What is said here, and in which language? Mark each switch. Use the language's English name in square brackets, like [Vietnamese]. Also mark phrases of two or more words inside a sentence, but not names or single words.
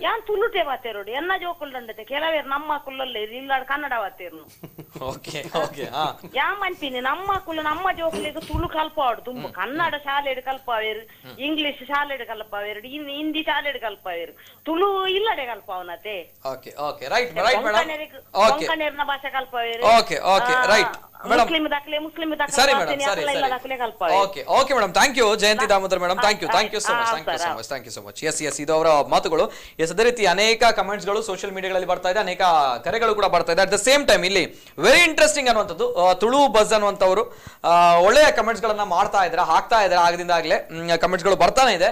[Tulu] ಯಾನ್ ತುಳುಟೆ ಬಾತೇರೋಡು ಎನ್ನ ಜೋಕುಲ್ಡಂಡತೆ ಕೆಲವೇರು ನಮ್ಮ ಕುಲ್ಲಲ್ಲೇ ಇಲ್ಲ ಕನ್ನಡ ಬಾತೇರು ಯಾ ಮನ್ಪಿನಿ ನಮ್ಮ ಕುಲ್ಲ ನಮ್ಮ ಜೋಕುಲಿಗೆ ತುಳು ಕಲ್ಪಾವಡು ತುಂಬ ಕನ್ನಡ ಶಾಲೆಡ್ ಕಲ್ಪಾವೇರು ಇಂಗ್ಲಿಷ್ ಶಾಲೆಡ್ ಕಲ್ಪಾವೇರು ಹಿಂದಿ ಶಾಲೆಡ್ ಕಲ್ಪಾವೇರು ತುಳು ಇಲ್ಲಡೆ ಕಲ್ಪಾವನತೆ ಕೊಂಕಣೇರ್ನ ಭಾಷೆ ಕಲ್ಪಾವೇರು ಮುಸ್ಲಿಂ ದಾಖಲೆ [English] ಸರಿ madam okay madam thank you Jayanthi Damodar madam thank you so much yes [Kannada] ಇದು ಅವರ ಮಾತು. ಮಾತುಗಳು. ಎಸ್, ಅದೇ ರೀತಿ ಅನೇಕ ಕಮೆಂಟ್ಸ್ಗಳು [English] social mediaಗಳಲ್ಲಿ [Kannada] ಬರ್ತಾ ಇದೆ, ಅನೇಕ ಕರೆಗಳು ಕೂಡ ಬರ್ತಾ ಇದೆ. [English] at the same time [Kannada] ಇಲ್ಲಿ [English] very interesting [Kannada] ಅನ್ನುವಂಥದ್ದು, ತುಳು ಬಜ್ ಅನ್ನುವಂಥವ್ರು ಒಳ್ಳೆಯ ಕಮೆಂಟ್ಸ್ ಗಳನ್ನ ಮಾಡ್ತಾ ಇದ್ದಾರೆ, ಹಾಕ್ತಾ ಇದ್ದಾರೆ, ಆಗದಿಂದಾಗಲೇ ಕಮೆಂಟ್ಸ್ ಗಳು ಬರ್ತಾನೆ ಇದೆ.